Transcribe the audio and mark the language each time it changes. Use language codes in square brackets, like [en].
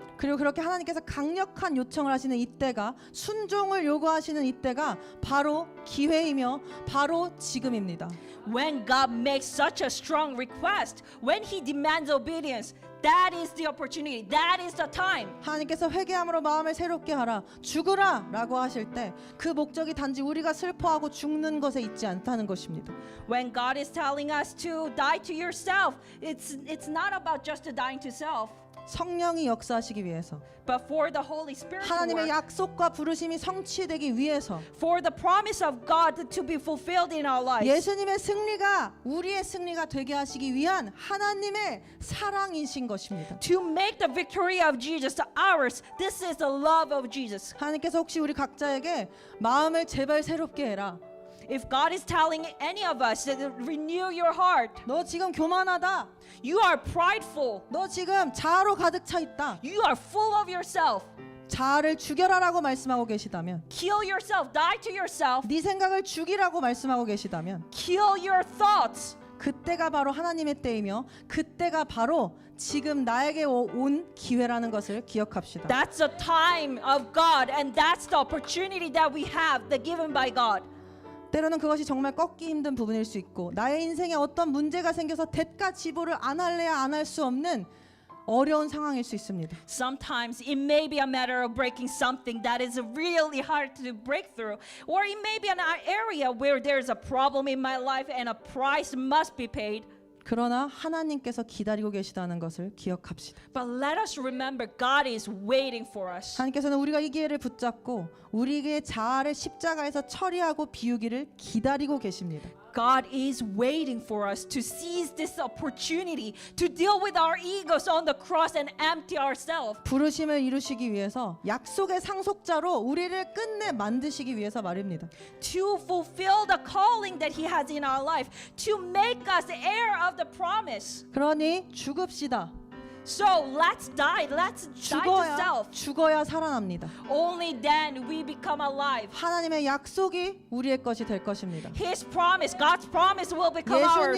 [ko] 그리고 그렇게 하나님께서 강력한 요청을 하시는 이때가 순종을 요구하시는 이때가 바로 기회이며 바로 지금입니다. [en] When God makes such a strong request, when He demands obedience, that is the opportunity, that is the time. [ko] 하나님께서 회개함으로 마음을 새롭게 하라 죽으라 라고 하실 때 그 목적이 단지 우리가 슬퍼하고 죽는 것에 있지 않다는 것입니다. [en] When God is telling us to die to yourself, it's not about just dying to self, [ko] 성령이 역사하시기 위해서 [en] but for the Holy Spirit to [ko] 하나님의 [en] work, [ko] 약속과 부르심이 성취되기 위해서 [en] for the promise of God to be fulfilled in our lives. [ko] 예수님의 승리가 우리의 승리가 되게 하시기 위한 하나님의 사랑이신 것입니다. [en] To make the victory of Jesus ours, this is the love of Jesus. [ko] 하나님께서 혹시 우리 각자에게 마음을 제발 새롭게 해라. [en] If God is telling any of us that renew your heart, [ko] 너 지금 교만하다. [en] you are prideful, [ko] 너 지금 자아로 가득 차 있다. [en] you are full of yourself, [ko] 자아를 죽여라라고 말씀하고 계시다면 [en] kill yourself, die to yourself, [ko] 네 생각을 죽이라고 말씀하고 계시다면 [en] kill your thoughts. [ko] 그때가 바로 하나님의 때이며 그때가 바로 지금 나에게 온 기회라는 것을 기억합시다. [en] That's the time of God, and that's the opportunity that we have, that given by God. [ko] 때로는 그것이 정말 꺾기 힘든 부분일 수 있고 나의 인생에 어떤 문제가 생겨서 대가 지불을 안 할래야 안 할 수 없는 어려운 상황일 수 있습니다. [en] Sometimes it may be a matter of breaking something that is really hard to break through, or it may be an area where there's a problem in my life and a price must be paid. [ko] 그러나 하나님께서 기다리고 계시다는 것을 기억합시다. [en] But let us remember, God is waiting for us. [ko] 하나님께서는 우리가 이 기회를 붙잡고 우리의 자아를 십자가에서 처리하고 비우기를 기다리고 계십니다. [en] God is waiting for us to seize this opportunity to deal with our egos on the cross and empty ourselves. [ko] 부르심을 이루시기 위해서 약속의 상속자로 우리를 끝내 만드시기 위해서 말입니다. [en] To fulfill the calling that He has in our life, to make us heir of the promise. [ko] 그러니 죽읍시다. [en] So let's die to self. [ko] 죽어야 살아납니다. [en] Only then we become alive. [ko] 하나님의 약속이 우리의 것이 될 것입니다. [en] His promise, God's promise will become ours.